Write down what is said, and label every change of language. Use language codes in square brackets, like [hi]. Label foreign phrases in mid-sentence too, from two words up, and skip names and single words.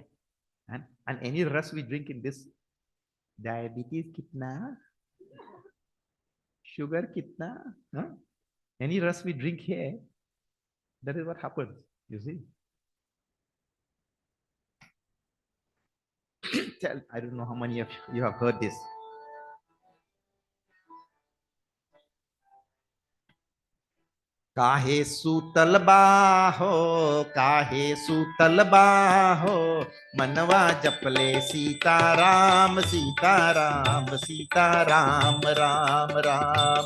[en] And any ras we drink in this, diabetes kitna, sugar kitna, huh? Any ras we drink here, that is what happens, you see. I don't know how many of you have heard this. [bho] काहे सूतल बाहो, काहे सूतल बाहो, मनवा जपले सीताराम सीताराम सीताराम राम राम।